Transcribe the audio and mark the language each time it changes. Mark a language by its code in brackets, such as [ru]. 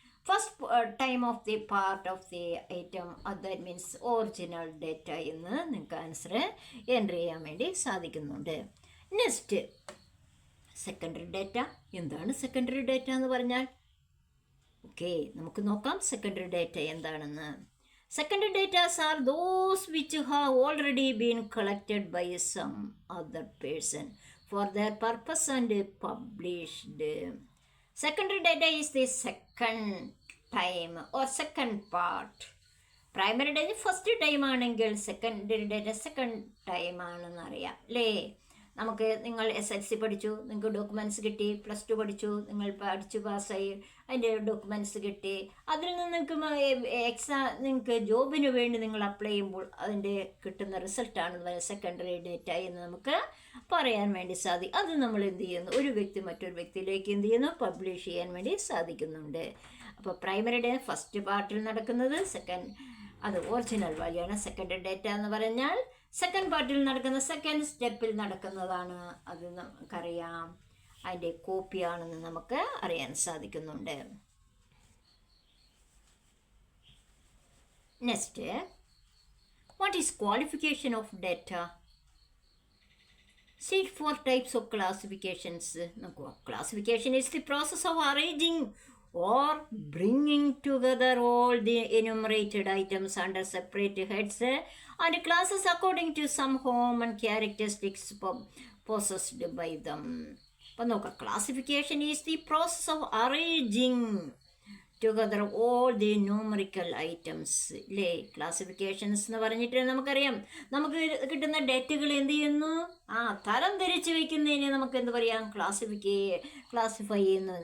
[en] first time of the part of the item that means original data [ml] എന്ന് നിങ്ങൾക്ക് answer entry ചെയ്യാൻ വേണ്ടി സാധിക്കുന്നുണ്ട്. Next secondary data. എന്താണ് സെക്കൻഡറി ഡേറ്റ എന്ന് പറഞ്ഞാൽ? ഓക്കെ, നമുക്ക് നോക്കാം സെക്കൻഡറി ഡേറ്റ എന്താണെന്ന്. [en] Secondary data are those which have already been collected by some other person for their purpose and published. Secondary data is the second time or second part. Primary data first time [ml] ആണെങ്കിൽ [en] secondary data second time [ml] ആണെന്ന് അറിയാം അല്ലേ? നമുക്ക് നിങ്ങൾ SLC പഠിച്ചു, നിങ്ങൾക്ക് documents കിട്ടി, +2 പഠിച്ചു, നിങ്ങൾ പഠിച്ചു പാസ്സായി, അതിൻ്റെ ഡോക്യുമെൻറ്റ്സ് കിട്ടി, അതിൽ നിന്ന് നിങ്ങൾക്ക് ജോബിന് വേണ്ടി നിങ്ങൾ അപ്ലൈ ചെയ്യുമ്പോൾ അതിൻ്റെ കിട്ടുന്ന റിസൾട്ടാണ് സെക്കൻഡറി ഡേറ്റ എന്ന് നമുക്ക് പറയാൻ വേണ്ടി സാധിക്കും. അത് നമ്മൾ എന്ത് ചെയ്യുന്നു? ഒരു വ്യക്തി മറ്റൊരു വ്യക്തിയിലേക്ക് എന്ത് ചെയ്യുന്നു? പബ്ലിഷ് ചെയ്യാൻ വേണ്ടി സാധിക്കുന്നുണ്ട്. അപ്പോൾ പ്രൈമറി ഡേറ്റ ഫസ്റ്റ് പാർട്ടിൽ നടക്കുന്നത്, അത് ഒറിജിനൽ വാല്യൂ ആണ്. സെക്കൻഡറി ഡേറ്റ എന്ന് പറഞ്ഞാൽ സെക്കൻഡ് പാർട്ടിൽ നടക്കുന്ന സെക്കൻഡ് സ്റ്റെപ്പിൽ നടക്കുന്നതാണ്. അത് നമുക്കറിയാം, അതിൻ്റെ കോപ്പിയാണെന്ന് നമുക്ക് അറിയാൻ സാധിക്കുന്നുണ്ട്. [en] Next, what is qualification of data? See 4 types of classifications. Classification is the process of arranging or bringing together all the enumerated items under separate heads and classes according to some common characteristics possessed by them. [ml] അപ്പോൾ നോക്കാം, [en] classification is the process of arranging together all the numerical items [ml] അല്ലേ? Classifications എന്ന് പറഞ്ഞിട്ട് നമുക്കറിയാം, നമുക്ക് കിട്ടുന്ന ഡേറ്റകൾ എന്ത് ചെയ്യുന്നു? തരം തിരിച്ച് വയ്ക്കുന്നതിന് നമുക്ക് എന്ത് പറയാം? ക്ലാസിഫൈ ചെയ്യുന്നു.